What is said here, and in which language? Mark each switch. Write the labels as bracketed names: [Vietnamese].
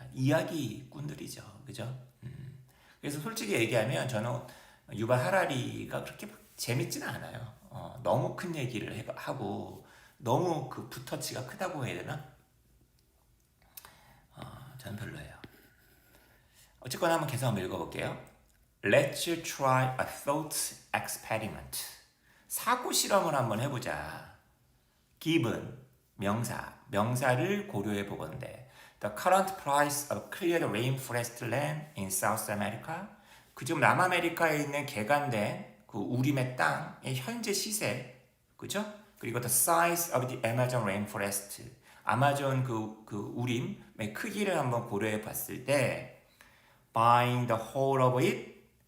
[Korean] 이야기꾼들이죠, 그죠? 그래서 솔직히 얘기하면 저는 유발 하라리가 그렇게 재밌지는 않아요. 너무 큰 얘기를 하고 너무 그 붓터치가 크다고 해야 되나? 저는 별로예요. 어쨌거나 한번 계속 한번 읽어볼게요. [English] Let's try a thought experiment. [Korean] 사고 실험을 한번 해보자. [English] Given [Korean] 명사를 고려해 보건대 [English] The current price of cleared rainforest land in South America. [Korean] 그중 남아메리카에 있는 개간된 그 우림의 땅의 현재 시세, 그죠? 그리고 [English] the size of the Amazon rainforest. [Korean] 아마존 그 우림의 크기를 한번 고려해 봤을 때 [English] buying the whole of it.